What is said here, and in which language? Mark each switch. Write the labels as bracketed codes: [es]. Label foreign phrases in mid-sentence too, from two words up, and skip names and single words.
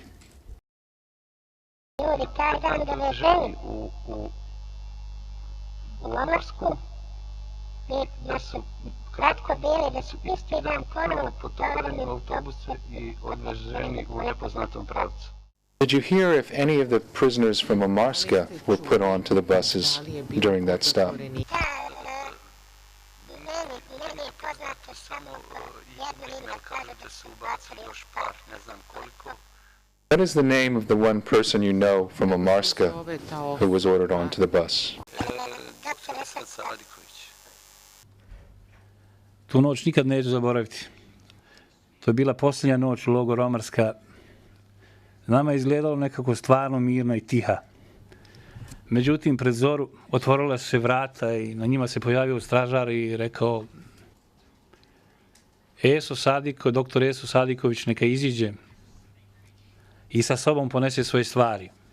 [bs] Ljudi taj dan doveženi u Omarsku, da su kratko bili, da su isti dan ponovo putovali u autobuse i odveženi u nepoznatom pravcu. [en] Did you hear if any of the prisoners from Omarska were put onto the buses during that stop? [bs] Meni je poznato samo jedno ime, kaže da su ubacili još par, ne znam koliko. [en] What is the name of the one person you know from Omarska who was ordered onto the bus? [bs] Dr. Esad Sadiković. Tu noć nikad neću zaboraviti. To je bila posljednja noć u logoru Omarska. Nama je izgledalo nekako stvarno mirno i tiha. Međutim, pred zoru otvorila su se vrata i na njima se pojavio stražar i rekao doktor Eso Sadiković neka iziđe i sa sobom ponese svoje stvari.